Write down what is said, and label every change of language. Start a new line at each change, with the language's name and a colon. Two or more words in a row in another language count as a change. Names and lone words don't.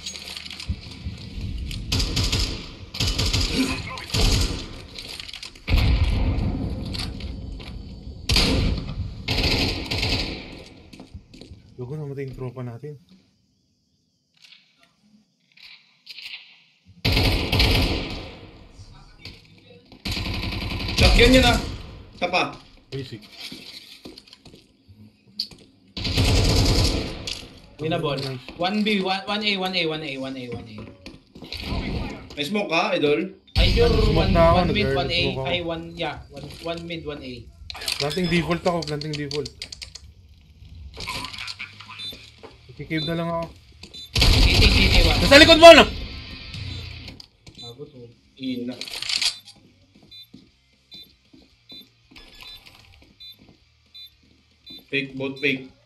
Filipino: Lugo namatay yung tropa natin. Shotgun yun ah. Tapa.
English: Basic. Winnable. 1B, 1A, 1A, 1A, 1A, 1A.
Filipino: May smoke ka, idol?
English: Ay, sure, Smoke 1
Filipino: na ako,
English: mid,
Filipino: nag-early 1A, smoke ako. ay 1,
English: yeah, 1 mid, 1A. Planting default
Filipino: ako,
English: planting default.
Filipino: Kikib na lang ako.
English: CT, 1.
Filipino: Nasa likod mo na! Abot, oh.
English: Ina. Fake, both fake.